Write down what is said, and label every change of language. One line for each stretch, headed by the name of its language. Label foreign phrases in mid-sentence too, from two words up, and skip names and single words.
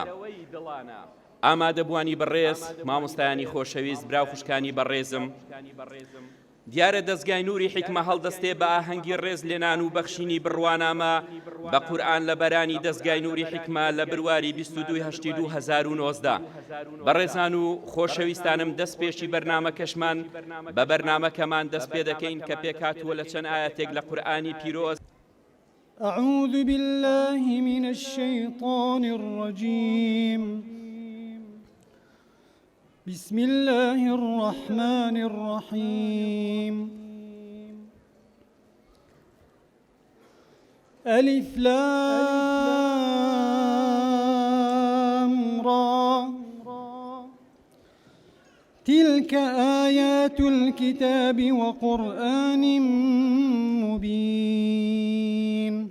Central Kurdish: ئامادەبوانی بەڕێز، مامۆستایانی خۆشەویست، براو خوشکانی بەڕێزم، دیارە دەستگای نووری حیکمە هەڵدەستێ بە ئاهەنگی ڕێز لێنان و بەخشینی بڕوانامە بە قورئان لە بەرانی دەستگای نووری حیکمە لە بڕواری 22/8/2019. بەڕێزان و خۆشەویستانم، دەست پێشی بەرنامەکەشمان بە بەرنامەکەمان دەست پێ دەکەین کە پێکاتووە لە چەند ئاەتێک لە قورئانی پیرۆز.
Arabic: أعوذ بالله من الشيطان الرجيم. بسم الله الرحمن الرحيم. ألف لام را تلك آيات الكتاب وقرآن مبين.